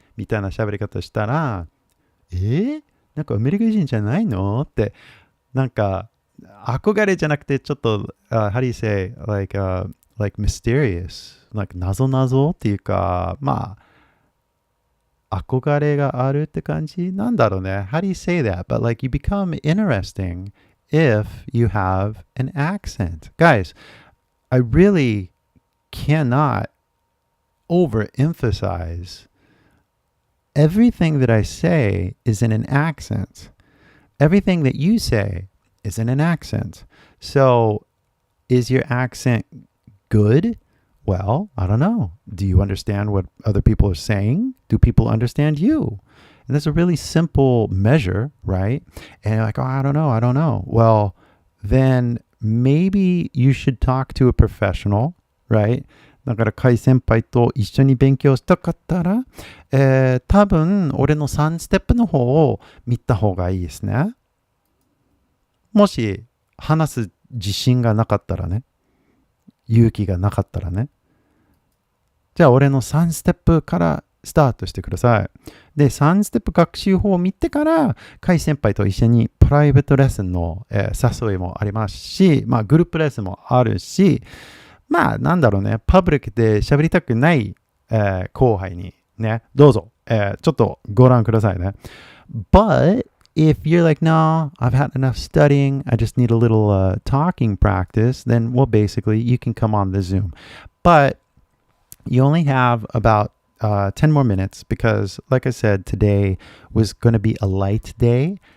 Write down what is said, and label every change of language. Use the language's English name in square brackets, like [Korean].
[Japanese] みたいな喋り方したら、なんかアメリカ人じゃないのって、なんか憧れじゃなくてちょっと、 [English] how do you say, like mysterious, like [Japanese] 謎々っていうか、まあ、憧れがあるって感じなんだろうね。 [English] How do you say that? But like you become interesting if you have an accent. Guys, I really cannot overemphasize everything that I say is in an accent. Everything that you say is in an accent. So, is your accent good? Well, I don't know. Do you understand what other people are saying? Do people understand you? And that's a really simple measure, right? And you're like, oh, I don't know. Well, then maybe you should talk to a professional, right? [Japanese] だから、カイ先輩と一緒に勉強したかったら、多分、俺の3ステップの方を見た方がいいですね。もし、話す自信がなかったらね、勇気がなかったらね。じゃあ、俺の3ステップからスタートしてください。で、3ステップ学習法を見てから、カイ先輩と一緒にプライベートレッスンの、誘いもありますし、まあ、グループレッスンもあるし、まあ、なんだろうね、パブリックで喋りたくない、後輩にね、どうぞ、ちょっとご覧くださいね。 [English] But, if you're like, no, I've had enough studying, I just need a little talking practice, then, well, basically, you can come on the Zoom. But, you only have about 10 more minutes because, like I said, today was going to be a light day.